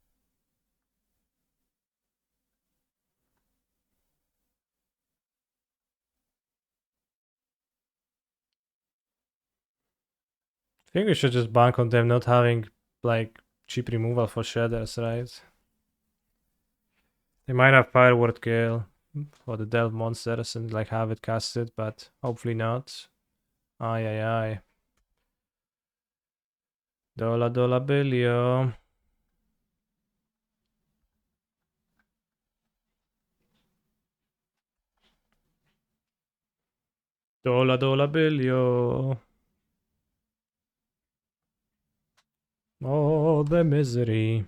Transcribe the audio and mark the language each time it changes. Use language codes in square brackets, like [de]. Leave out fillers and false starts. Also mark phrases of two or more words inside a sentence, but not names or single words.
[en] I think we should just bank on them not having like cheap removal for Shredders, right? They might have Fireward Gale for the Delve monsters and like have it casted, but hopefully not. Ay, ay, ay. Dola, dola, billio. Dola, dola, billio. Oh, the misery.